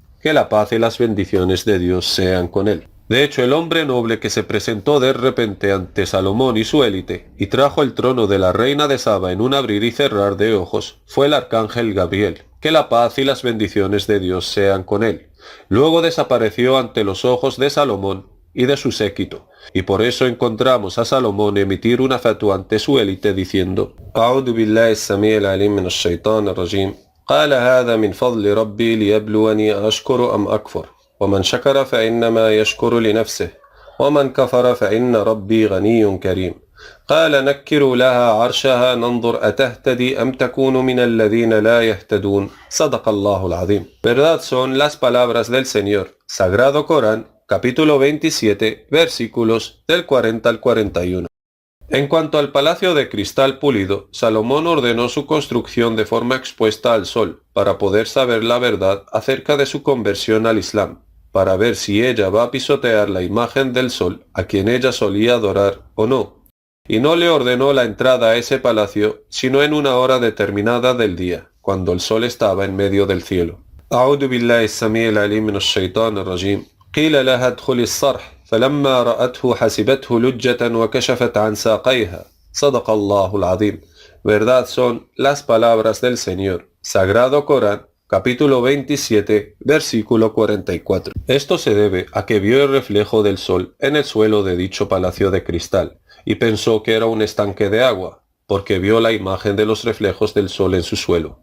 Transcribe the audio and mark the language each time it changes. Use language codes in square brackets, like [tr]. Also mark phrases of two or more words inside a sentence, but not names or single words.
[es] que la paz y las bendiciones de Dios sean con él. De hecho, el hombre noble que se presentó de repente ante Salomón y su élite y trajo el trono de la reina de Saba en un abrir y cerrar de ojos fue el arcángel Gabriel, que la paz y las bendiciones de Dios sean con él. Luego desapareció ante los ojos de Salomón y de su séquito, y por eso encontramos a Salomón emitir una fatwa ante su élite diciendo: [ar] أعوذ بالله السميع العليم من الشيطان الرجيم. قال هذا من فضل ربي ليبلوني أشكر أم أكفر ومن شكر فإنما يشكر لنفسه ومن كفر فإن ربي غني كريم قال نكروا لها عرشها ننظر أتهتدي أم تكون من الذين لا يهتدون صدق الله العظيم. [es] Verdad son las palabras del Señor. Sagrado Corán, capítulo 27, versículos del 40 al 41. En cuanto al palacio de cristal pulido, Salomón ordenó su construcción de forma expuesta al sol, para poder saber la verdad acerca de su conversión al Islam, para ver si ella va a pisotear la imagen del sol a quien ella solía adorar o no. Y no le ordenó la entrada a ese palacio, sino en una hora determinada del día, cuando el sol estaba en medio del cielo. [ar] أعوذ بالله السميع العليم من الشيطان الرجيم. قيل لها ادخلي الصرح. فلما رأته حسبته لجة وكشفت عن ساقيها صدق الله العظيم. [es] Verdad son las palabras del Señor. Sagrado Corán, capítulo 27, versículo 44. Esto se debe a que vio el reflejo del sol en el suelo de dicho palacio de cristal y pensó que era un estanque de agua, porque vio la imagen de los reflejos del sol en su suelo.